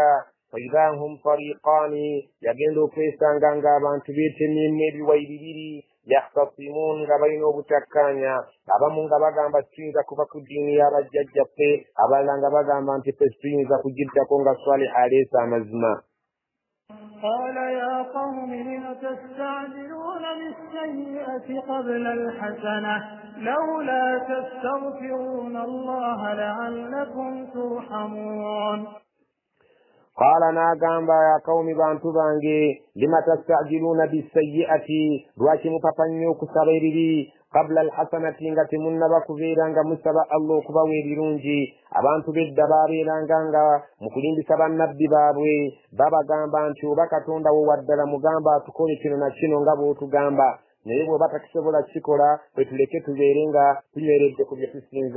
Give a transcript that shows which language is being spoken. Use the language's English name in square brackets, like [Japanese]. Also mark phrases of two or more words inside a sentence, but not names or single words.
[Arabic] فإذا هم فريقان, [Ganda] yagenda okwesanga ng'abantu beetemyemu ebiwayi bibiri, yahtasimun, nga balina obutakkaanya. Abamu nga bagamba tuyinza kuba ku ddiini y'abajjajjaffe, abalala nga bagamba nti ffe tuyinza kugiddako nga Salih aleese amazima. [Arabic] قال يا قوم لم تستعجلون بالسيئة قبل الحسنة لولا تستغفرون الله لعلكم ترحمون. [Ganda] قال ناغamba [Arabic] يا قوم [Ganda] bantu bange [Arabic] لم تستعجلون بالسيئة, [Ganda] lwaki mupapa nnyo okusaba ebibi, [Arabic] قبل الحسنة, [Ganda] nga temunnaba kubeera nga musaba Allah okubawa ebirungi. Abantu bedda baabeeranga nga mu kulimbisa bannabbi baabwe babagamba nti oba Katonda wo waddala mugamba atukole kino na kino nga bw'otugamba, naye bw'oba takisobola kikola bwe tuleke tubeere nga tunyweredde ku bye tusinza.